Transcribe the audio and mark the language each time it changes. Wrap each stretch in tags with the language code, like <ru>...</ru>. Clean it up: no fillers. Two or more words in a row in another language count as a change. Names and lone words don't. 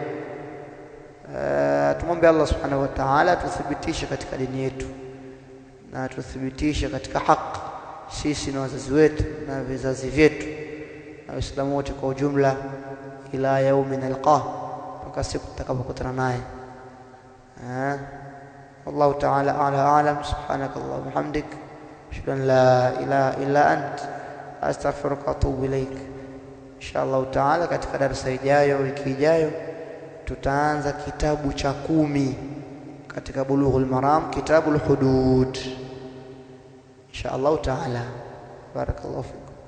<sw>Tumombe Allah</sw> <ar>سبحانه وتعالى</ar> <sw>tuthibitishe katika dini yetu na tuthibitishe katika haki, sisi na wazazi wetu na vizazi vyetu, na Waislamu wote kwa ujumla</sw> <ar>إلى يوم نلقاه,</ar> <sw>mpaka siku tutakapokutana naye.</sw> <ar>والله تعالى أعلم. سبحانك اللهم وبحمدك أشهد أن لا إله إلا أنت أستغفرك وأتوب إليك. إن شاء الله تعالى</ar> <sw>katika darasa ijayo, wiki ijayo, tutaanza kitabu cha 10 katika Bulughul Maram, kitabul hudud.</sw> <ar>إن شاء الله تعالى. بارك الله فيكم.</ar>